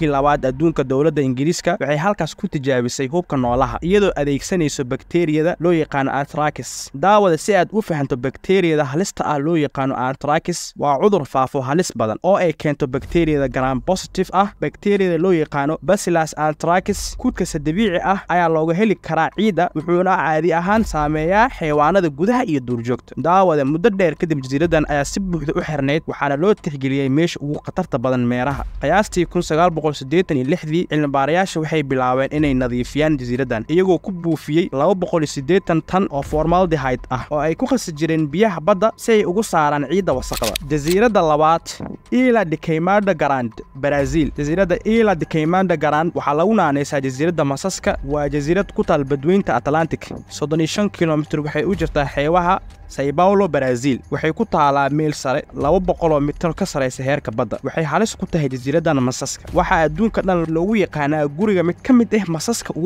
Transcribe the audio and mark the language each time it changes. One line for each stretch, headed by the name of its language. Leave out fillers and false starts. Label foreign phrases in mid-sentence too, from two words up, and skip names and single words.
Somali: labaad adduunka dawladda Ingiriiska waxay halkaas ku tijaabisay hubka noolaha iyadoo adeegsanayso bakteeriyada loo yaqaan Anthracis daawada si aad u fahanto bakteeriyada halista ah loo yaqaan Anthracis waa cudur faafo halis badan oo ay keento bakteeriyada gram positive ah bakteeriyada loo yaqaan Bacillus anthracis kudka dabiici ah ayaa looga heli karaa ciida wuxuuna caadi ahaan saameeyaa xayawaanada gudaha iyo duurjoogta daawada muddo dheer kadib jasiiradan ayaa si buuxda u xirneyd waxaana loo tixgeliyay meesha ugu khatarta badan meeraha qiyaastii 1986 cilmi-baarayaasha waxay bilaabeen inay nadiifiyaan jasiiradan iyagoo ku buufiyay 280 tan oo formaldehyde ah oo ay ku khasi jireen biyaha badda si ay ugu saaraan ciidda wasaqda jasiiradda labaad Ilha de Queimada Grande Brazil jasiiradda Ilha de Queimada Grande waxaa lagu naanaysaa jasiiradda masaska waa jasiirad ku taal badweynta Atlantic 35 kilomitir waxay u jirtaa xeebaha São Paulo Brazil waxay ku taalaa meel sare 200 mitir ka sareysa heerka badda waxay halis ku tahay jasiiradan masaska waxa adduunka dhan loogu yaqaanaa guriga mid ka mid ah masaska ugu